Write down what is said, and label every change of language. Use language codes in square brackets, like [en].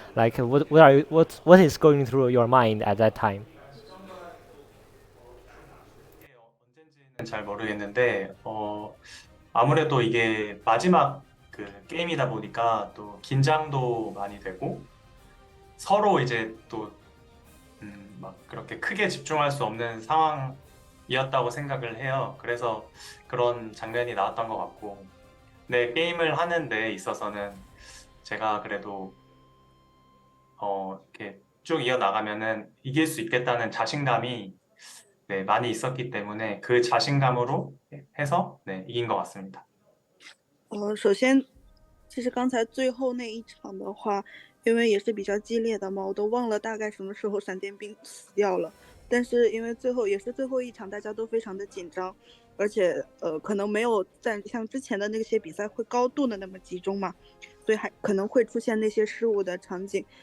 [en] Like what is going through your mind at that time? [ko] 언젠지는 잘 모르겠는데 아무래도 이게 마지막 그 게임이다 보니까 또 긴장도 많이 되고 서로 이제 또 막 그렇게 크게 집중할 수 없는 상황이었다고 생각을 해요. 그래서 그런 장면이 나왔던 것 같고, 네, 게임을 하는 데 있어서는 제가 그래도 이렇게 쭉 이어나가면은 이길 수 있겠다는 자신감이 많이 있었기 때문에 그 자신감으로 해서 이긴 것 같습니다. [zh] 首先，其实刚才最后那一场的话，因为也是比较激烈的嘛，我都忘了大概什么时候闪电兵死掉了。但是因为也是最后一场，大家都非常的紧张，而且可能没有在像之前的那些比赛会高度的那么集中嘛，所以还可能会出现那些失误的场景。